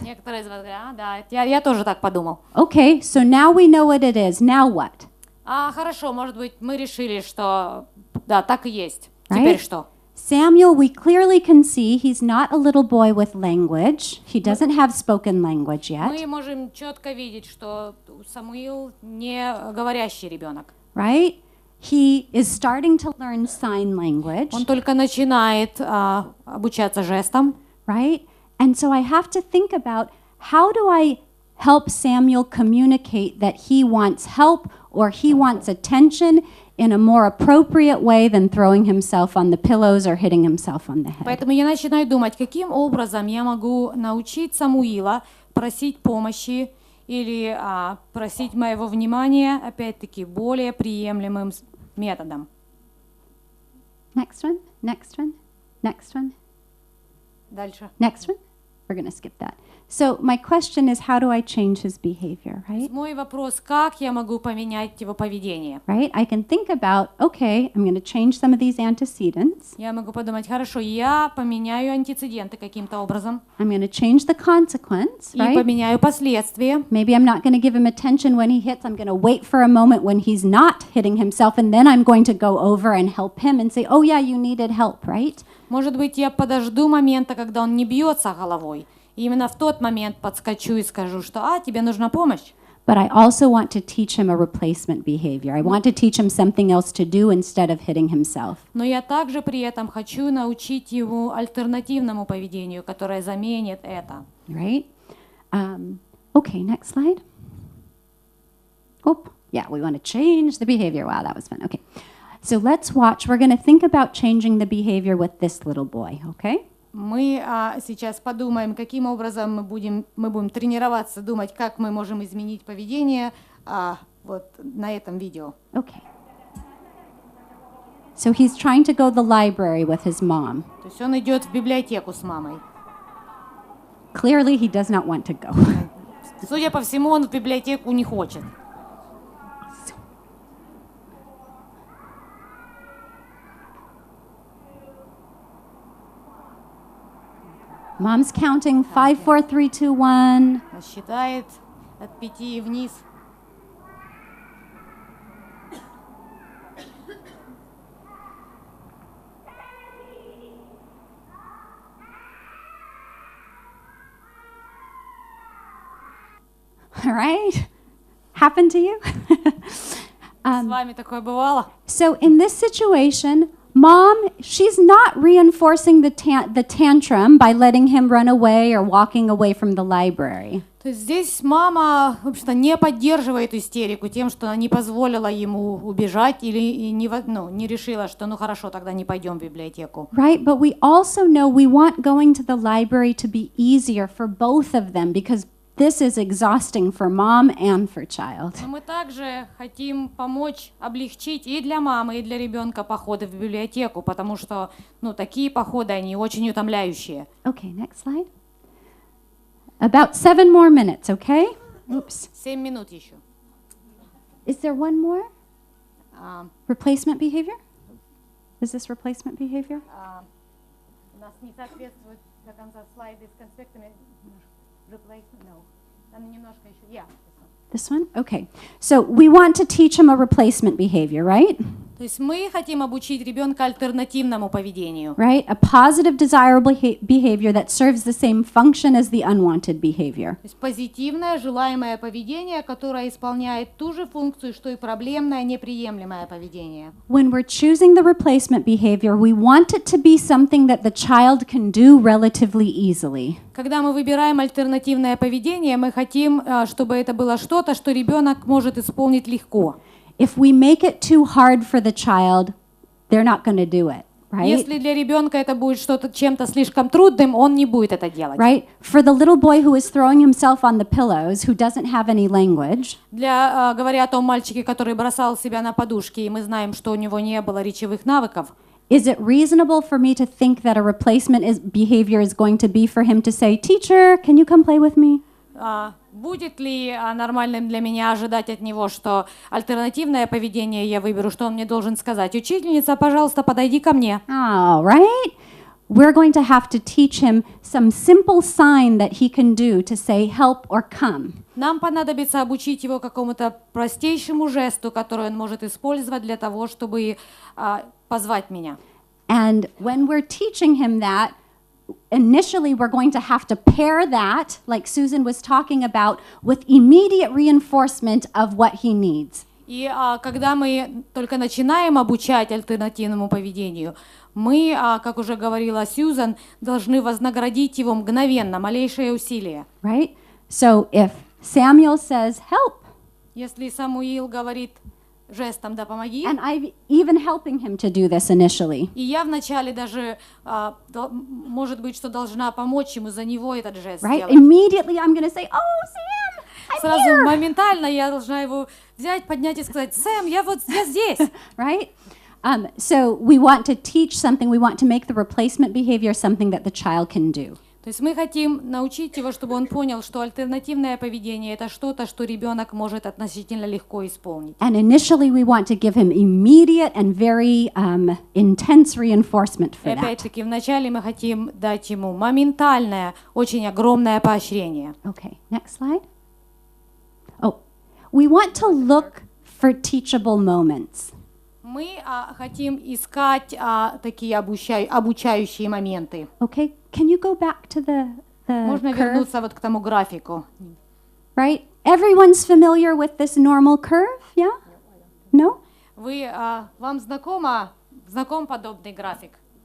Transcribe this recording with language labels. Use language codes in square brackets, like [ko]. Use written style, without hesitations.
[ru] Некоторые из вас говорят, да, я тоже так подумал. [en] Okay, so now we know what it is. Now what? [ru] Хорошо, может быть, мы решили, что да, так и есть. [en] Right? [ru] Теперь что? [en] Samuel, we clearly can see he's not a little boy with language. He doesn't have spoken language yet. [ru] Мы можем четко видеть, что Самуил не говорящий ребенок. [en] Right? He is starting to learn sign language. [ru] Он только начинает обучаться жестам. [en] Right? And so I have to think about, how do I help Samuel communicate that he wants help or he wants attention in a more appropriate way than throwing himself on the pillows or hitting himself on the head. [ru] Поэтому я начинаю думать, каким образом я могу научить Самуила просить помощи или просить моего внимания, опять-таки, более приемлемым методом. [en] Next one, next one, next one. [ru] Дальше. [en] Next one. We're going to skip that. So my question is, how do I change his behavior, right? [ru] Мой вопрос, как я могу поменять его поведение? [en] Right? I can think about, okay, I'm going to change some of these antecedents. [ru] Я могу подумать, хорошо, я поменяю антецеденты каким-то образом. [en] I'm going to change the consequence, [ru] И [en] right? [ru] поменяю последствия. [en] Maybe I'm not going to give him attention when he hits. I'm going to wait for a moment when he's not hitting himself, and then I'm going to go over and help him and say, oh yeah, you needed help, right? [ru] Может быть, я подожду момента, когда он не бьется головой. И именно в тот момент подскочу и скажу, что тебе нужна помощь. [en] But I also want to teach him a replacement behavior. I want to teach him something else to do instead of hitting himself. [ru] Но я также при этом хочу научить его альтернативному поведению, которое заменит это. [en] Right? Okay, next slide. Oop. Yeah, we want to change the behavior. Wow, that was fun. Okay. So let's watch. We're going to think about changing the behavior with this little boy, okay? [ru] Мы сейчас подумаем, каким образом мы будем тренироваться, думать, как мы можем изменить поведение вот на этом видео. [en] Okay. So he's trying to go to the library with his mom. [ru] То есть он идет в библиотеку с мамой. [en] Clearly, he does not want to go. [ru] Судя по всему, он в библиотеку не хочет. [en] Mom's counting 5, 4, 3, 2, 1. [ru] Считает от 5 и вниз. [en] All right? Happened to you? [ru] С вами такое бывало? [en] So in this situation, Mom, she's not reinforcing the tantrum by letting him run away or walking away from the library. [ru] То есть здесь мама, в общем-то, не поддерживает истерику тем, что она не позволила ему убежать или не решила, что ну хорошо, тогда не пойдем в библиотеку. [en] Right, but we also know we want going to the library to be easier for both of them because this is exhausting for mom and for child. [ru] Но мы также хотим помочь облегчить и для мамы, и для ребенка походы в библиотеку, потому что, ну, такие походы, они очень утомляющие. [en] Okay, next slide. About 7 more minutes, okay? Oops. [ru] 7 минут еще. [en] Is there one more? [ru] А, [en] Replacement behavior? Is this replacement behavior? [ru] у нас не соответствует до конца слайды с конспектами. [en] Replacement, no. [ru] Там немножко еще. [en] Yeah. This one? Okay. So we want to teach him a replacement behavior, right? [ru] То есть мы хотим обучить ребенка альтернативному поведению. [en] Right? A positive, desirable behavior that serves the same function as the unwanted behavior. [ru] То есть позитивное, желаемое поведение, которое исполняет ту же функцию, что и проблемное, неприемлемое поведение. [en] When we're choosing the replacement behavior, we want it to be something that the child can do relatively easily. [ru] Когда мы выбираем альтернативное поведение, мы хотим, чтобы это было что-то, что ребенок может исполнить легко. [en] If we make it too hard for the child, they're not going to do it, right? [ru] Если для ребенка это будет что-то чем-то слишком трудным, он не будет это делать. [en] Right? For the little boy who is throwing himself on the pillows, who doesn't have any language, [ru] Говоря о том мальчике, который бросал себя на подушки, и мы знаем, что у него не было речевых навыков, [en] is it reasonable for me to think that a replacement behavior is going to be for him to say, "Teacher, can you come play with me?" [ru] Будет ли нормальным для меня ожидать от него, что альтернативное поведение я выберу, что он мне должен сказать? Учительница, пожалуйста, подойди ко мне. [en] Oh, right? We're going to have to teach him some simple sign that he can do to say help or come. [ru] Нам понадобится обучить его какому-то простейшему жесту, который он может использовать для того, чтобы позвать меня. [en] And when we're teaching him that, initially we're going to have to pair that, like Susan was talking about, with immediate reinforcement of what he needs. [ru] И когда мы только начинаем обучать альтернативному поведению, мы, как уже говорила Сьюзан, должны вознаградить его мгновенно, малейшее усилие. [en] Right? So if Samuel says, help, [ru] Если Самуил говорит жестом «да помоги», [en] and I'm even helping him to do this initially, [ru] и я вначале даже, может быть, что должна помочь ему за него этот жест [en] right? [ru] сделать. [en] Immediately I'm going to say, oh, Sam, I'm [ru] Сразу [en] here, [ru] моментально я должна его взять, поднять и сказать: «Сэм, я здесь». [en] right? So we want to teach something, we want to make the replacement behavior something that the child can do. [ru] То есть мы хотим научить его, чтобы он понял, что альтернативное поведение — это что-то, что ребенок может относительно легко исполнить. [en] And initially we want to give him immediate and very intense reinforcement [ru] И [en] for that. [ru] опять-таки вначале мы хотим дать ему моментальное, очень огромное поощрение. [en] Okay, next slide. Oh, we want to look for teachable moments. [ru] Мы хотим искать такие обучающие моменты. [en] Okay, can you go back to the [ru] Можно [en] curve? [ru] вернуться вот к тому графику. [en] Right? Everyone's familiar with this normal curve, yeah? No? [ru] Вам знаком подобный график?